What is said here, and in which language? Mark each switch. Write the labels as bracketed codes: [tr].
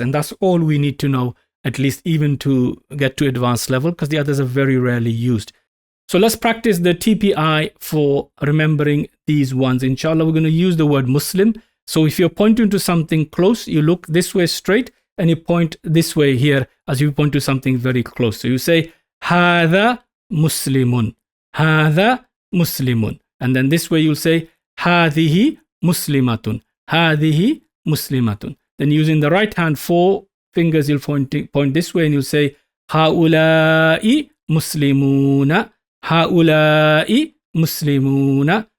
[en] And that's all we need to know, at least even to get to advanced level, because the others are very rarely used. So let's practice the TPI for remembering these ones. Inshallah, we're going to use the word Muslim. So if you're pointing to something close, you look this way straight and you point this way here as you point to something very close. So you say, [ar] هذا مسلم, هذا مسلم. [en] And then this way you'll say, [ar] هذه مسلمة, هذه مسلمة. [en] Then using the right hand, 4 fingers, you'll point this way and you'll say, [ar] هؤلاء مسلمون, هؤلاء مسلمون.